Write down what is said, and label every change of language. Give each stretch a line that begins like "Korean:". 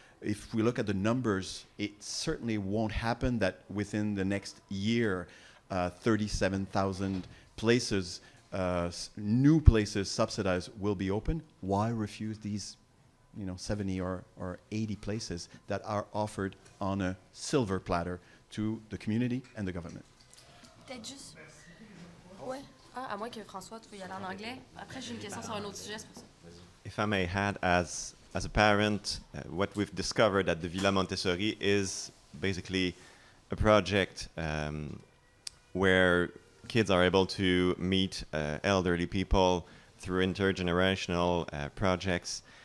English: If we look at the numbers, it certainly won't happen that within the next year, 37,000 places, new places subsidized will be open. Why refuse these 70 or 80 places that are offered on a silver platter to the community and the government?
French: Peut-être juste... Ouais. Ah, à moins que François, tu veux y aller en anglais. Après, j'ai une question sur un autre sujet, c'est pour ça.
English: If I may add, as a parent, what we've discovered at the Villa Montessori is basically a project where kids are able to meet elderly people through intergenerational projects.